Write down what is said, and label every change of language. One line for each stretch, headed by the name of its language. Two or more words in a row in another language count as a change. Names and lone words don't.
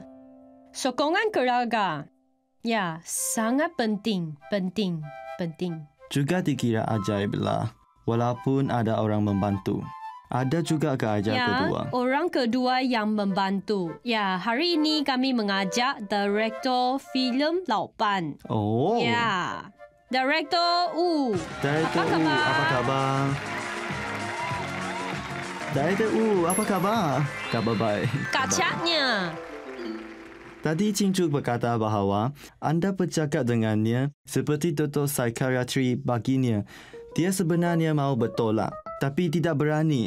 Malay: Sokongan keluarga. Ya, sangat penting. Juga dikira ajaiblah, walaupun ada orang membantu. Ada juga keajaiban kedua. Orang kedua yang membantu. Ya, hari ini kami mengajak direktor filem Laupan. Oh. Ya, Direktor U. Direktor Apa U, khabar? apa khabar? Direktor U, apa khabar? Khabar baik. Kacaknya. Tadi Cincu berkata bahawa anda bercakap dengannya seperti doktor psikiatri baginya. Dia sebenarnya mahu bertolak tapi tidak berani.